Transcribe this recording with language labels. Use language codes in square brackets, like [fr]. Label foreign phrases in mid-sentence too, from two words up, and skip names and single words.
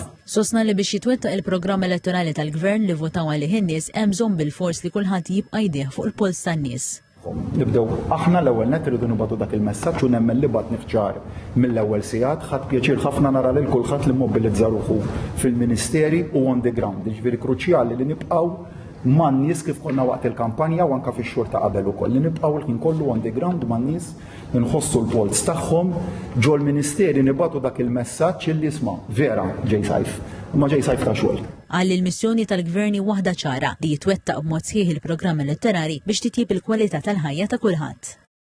[mt] Sostna li biex jitwettaq il-programm elettorali tal-Gvern li votaw għalih in-nies hemm bżonn bil-fors li kulħadd jibqa' jdeh fuq il-puls tan-nies. Nibdew aħna l-ewwel net irridu nibgħatu dak il-messaġġ u nemmen li bad nifċar mill-ewwel sigħat ħadd pjaċir ħafna nara lil kulħadd li mmobilizza ruħu fil-Ministeri u [en] on the ground. [mt] Jiġifieri kruċjali li nibqgħu man-nies kif konna waqt il-kampanja u anke fix-xhur ta' qabel ukoll li nibqgħu l-ħin kollu [en] on the ground [mt] man-nies inħossu l-polz tagħhom ġo l-Ministeri nibgħatu dak il-messaġġ illi isma' vera ġej sajf, imma ġej sajf ta' xogħol. Għal il-missjoni tal-Gvern waħda ċara li jitwettaq b'mod sħiħ il-programm elettorali biex titjib il-kwalità tal-ħajja ta' kulħadd.